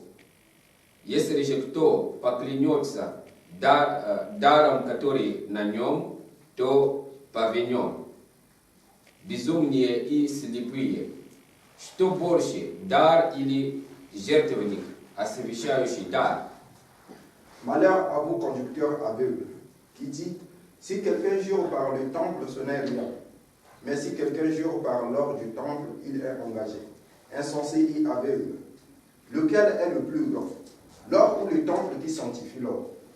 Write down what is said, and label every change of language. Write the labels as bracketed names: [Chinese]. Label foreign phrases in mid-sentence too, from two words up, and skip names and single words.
[Russian] Если же кто поклянется даром, который на нем, то повинен. Безумные и слепые. Что больше, дар или жертвенник, освещающий дар? [French] Malheur à vous, conducteurs aveugles, qui dit, si quelqu'un jure par le temple, ce n'est rien. Mais si quelqu'un jure par l'or du temple, il est engagé. Insensé et aveugle. Lequel est le plus grand, l'or ou le temple qui sanctifie l'or?